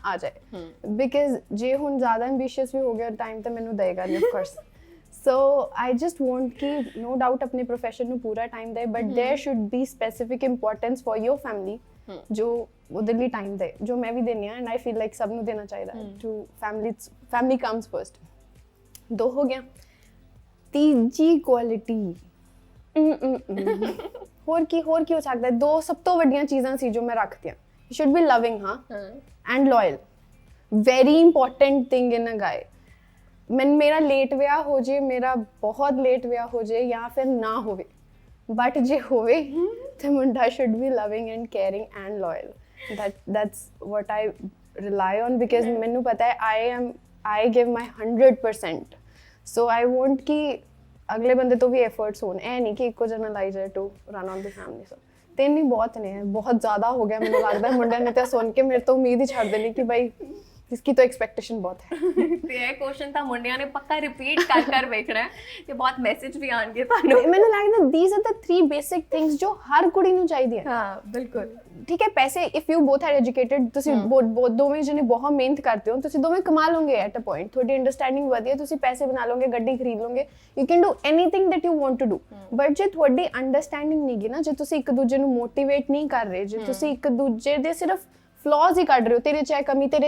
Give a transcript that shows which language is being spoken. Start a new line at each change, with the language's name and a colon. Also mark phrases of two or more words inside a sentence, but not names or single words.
Punjabi: ਆ ਜਾਏ ਬਿਕਾਜ਼ ਜੇ ਹੁਣ ਜ਼ਿਆਦਾ ਐਂਬੀਸ਼ੀਅਸ ਵੀ ਹੋ ਗਿਆ ਟਾਈਮ ਤਾਂ ਮੈਨੂੰ ਦੇਗਾ ਨਹੀਂ
English: of course so I just want
Punjabi: ਕਿ
English: no doubt
Punjabi: ਆਪਣੇ ਪ੍ਰੋਫੈਸ਼ਨ ਨੂੰ ਪੂਰਾ ਟਾਈਮ ਦੇ
English: but there should be specific importance for your family
Punjabi: ਜੋ ਉਹਦੇ ਲਈ ਟਾਈਮ ਦੇ ਜੋ ਮੈਂ ਵੀ ਦਿੰਦੀ ਹਾਂ
English: and I feel like
Punjabi: ਸਭ ਨੂੰ ਦੇਣਾ ਚਾਹੀਦਾ
English: to family comes first
Punjabi: 2 ਹੋ ਗਿਆ ਤੀਜੀ ਕੁਆਲਿਟੀ ਹੋਰ ਕੀ ਹੋ ਸਕਦਾ ਹੈ 2 ਸਭ ਤੋਂ ਵੱਡੀਆਂ ਚੀਜ਼ਾਂ ਸੀ ਜੋ ਮੈਂ ਰੱਖਦੀ ਹਾਂ
English: you should be loving and loyal very important thing in a guy
Punjabi: ਮੇਰਾ ਲੇਟ ਵਿਆਹ ਹੋ ਜੇ ਮੇਰਾ ਬਹੁਤ ਲੇਟ ਵਿਆਹ ਹੋ ਜੇ ਜਾਂ ਫਿਰ ਨਾ ਹੋਵੇ ਬਟ ਜੇ ਹੋਵੇ ਤੇ ਮੁੰਡਾ
English: should be loving and caring and loyal that's what I rely on because
Punjabi: ਮੈਨੂੰ ਪਤਾ ਹੈ
English: I give my 100% so I want
Punjabi: ਕਿ ਅਗਲੇ ਬੰਦੇ ਤੋਂ ਵੀ ਐਫਰਟਸ ਹੋਣ ਇਹ ਨਹੀਂ ਕਿ ਇੱਕੋ ਜਣਾ ਲਾਈ ਜਾਏ
English: to run on the family
Punjabi: ਸੋ 3 ਹੀ ਬਹੁਤ ਨੇ ਬਹੁਤ ਜ਼ਿਆਦਾ ਹੋ ਗਿਆ ਮੈਨੂੰ ਲੱਗਦਾ ਮੁੰਡਿਆਂ ਨੇ ਤਾਂ ਸੁਣ ਕੇ ਮੇਰੇ ਤੋਂ ਉਮੀਦ ਹੀ ਛੱਡ ਦੇਣੀ ਕਿ ਭਾਈ
Hindi: इसकी तो एक्सपेक्टेशन बहुत है
Punjabi: ਤੇ ਇਹ ਕੁਐਸਚਨ ਤਾਂ ਮੁੰਡਿਆਂ ਨੇ ਪੱਕਾ ਰਿਪੀਟ ਕਰ ਵੇਖਣਾ ਹੈ ਤੇ ਬਹੁਤ ਮੈਸੇਜ ਵੀ ਆਣਗੇ ਤੁਹਾਨੂੰ ਮੈਨੂੰ ਲੱਗਦਾ
English: these are the 3 basic things
Punjabi: ਜੋ ਹਰ ਕੁੜੀ ਨੂੰ ਚਾਹੀਦੀ ਹੈ ਹਾਂ ਬਿਲਕੁਲ ਠੀਕ ਹੈ ਪੈਸੇ
English: if you both are educated
Punjabi: ਤੁਸੀਂ ਦੋਵੇਂ ਜਣੇ ਬਹੁਤ ਮਿਹਨਤ ਕਰਦੇ ਹੋ ਤੁਸੀਂ ਦੋਵੇਂ ਕਮਾ ਲਓਗੇ
English: at a point
Punjabi: ਤੁਹਾਡੀ ਅੰਡਰਸਟੈਂਡਿੰਗ ਵਧੀਆ ਤੁਸੀਂ ਪੈਸੇ ਬਣਾ ਲਓਗੇ ਗੱਡੀ ਖਰੀਦ ਲਓਗੇ
English: you can do anything that you want to do
Punjabi: ਬਟ ਜੇ ਤੁਹਾਡੀ ਅੰਡਰਸਟੈਂਡਿੰਗ ਨਹੀਂ ਗੀ ਨਾ ਜੇ ਤੁਸੀਂ ਇੱਕ ਦੂਜੇ ਨੂੰ ਮੋਟੀਵੇਟ ਨਹੀਂ ਕਰ ਰਹੇ ਜੇ ਤੁਸੀਂ ਇੱਕ ਦੂਜੇ ਦੇ ਸਿਰਫ ਫਲॉज ਹੀ ਕੱਢ ਰਹੇ ਹੋ ਤੇਰੇ ਚ ਕਮੀ